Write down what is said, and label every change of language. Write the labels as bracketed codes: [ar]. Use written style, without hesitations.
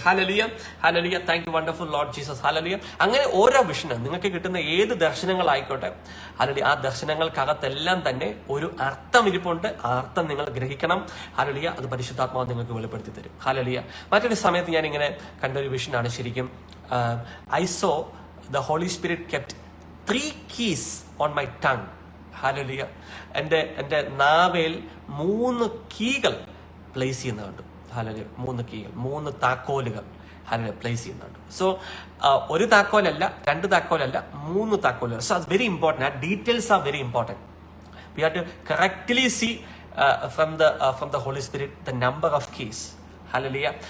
[en] Hallelujah. Hallelujah. Thank you wonderful Lord Jesus. Hallelujah. [ml] അങ്ങനെ ഓരോ വിഷനും നിങ്ങൾക്ക് കിട്ടുന്ന ഏത് ദർശനങ്ങളായിക്കോട്ടെ, ഹല്ലേലൂയ, ആ ദർശനങ്ങൾക്കകത്തെല്ലാം തന്നെ ഒരു അർത്ഥം ഇരിപ്പുണ്ട്. ആ അർത്ഥം നിങ്ങൾ ഗ്രഹിക്കണം. ഹല്ലേലൂയ. അത് പരിശുദ്ധാത്മാവ് നിങ്ങൾക്ക് വെളിപ്പെടുത്തി തരും. ഹല്ലേലൂയ. മറ്റൊരു സമയത്ത് ഞാൻ ഇങ്ങനെ കണ്ടൊരു വിഷനാണ് ശരിക്കും. [en] I saw the Holy Spirit kept 3 keys on my tongue. Hallelujah. [ml] എൻ്റെ നാവേൽ 3 കീകൾ പ്ലേസ് ചെയ്യുന്ന കണ്ടു. ഹല്ലേലൂയ. 3 കീകൾ, 3 താക്കോലുകൾ ഹല്ലേലൂയ പ്ലേസ് ചെയ്യുന്നുണ്ട്. സോ ഒരു താക്കോലല്ല, 2 താക്കോലല്ല, 3 താക്കോലുകൾ. [en] So അത് very important. [ml] ആ details [en] Are very important. We have to correctly see from the Holy Spirit the number of keys. Hallelujah.